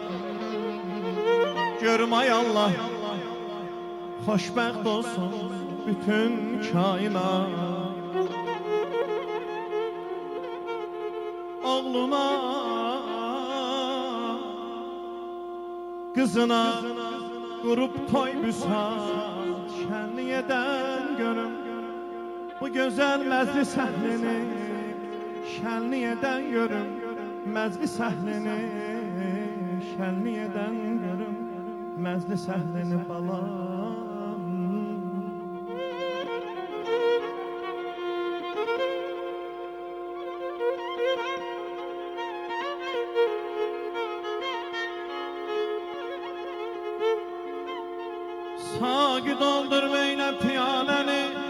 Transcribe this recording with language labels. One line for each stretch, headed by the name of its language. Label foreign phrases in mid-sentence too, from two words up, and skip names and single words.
Azerbaijani: Görüm ay Allah xoşbəxt olsun bütün kainat.
Turkish: Oğluna kızına kurup toy büsat şenlik eden görüm bu güzel
Azerbaijani: məclis əhlini şənlik edən görüm məclis əhlini şənlik edən görüm məclis əhlini balam. Sağı doldur meyle piyaləni